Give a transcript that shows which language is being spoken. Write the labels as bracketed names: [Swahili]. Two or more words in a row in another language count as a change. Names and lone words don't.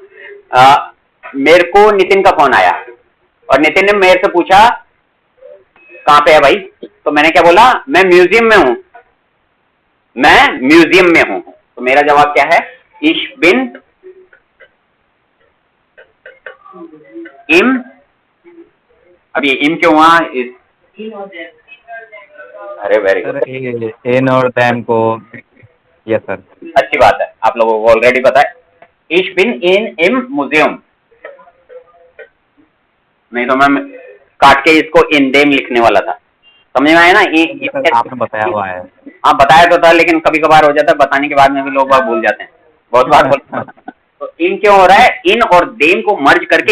[Hindi] हाँ, मेरे को नितिन का फोन आया और नितिन ने मेरे से पूछा कहाँ पे है भाई? तो मैंने क्या बोला, मैं म्यूजियम में हूं, मैं म्यूजियम में हूं। तो मेरा जवाब क्या है, [German] ich bin im। [Hindi] अब ये im क्यों हुआ? अरे वेरी सर गुड, इन और देम को, [English] yes sir. [Hindi] अच्छी बात है, आप लोगों को ऑलरेडी पता है। [German] ich bin im [Hindi] म्यूजियम, नहीं तो मैं काट के इसको इन देम लिखने वाला था। समझ में आया ना? सर आपने बताया हुआ है। हाँ बताया तो था, लेकिन कभी कभार हो जाता है, बताने के बाद में भी लोग बात भूल जाते हैं, बहुत बार बोल। तो इन क्यों हो रहा है? इन और देम को मर्ज करके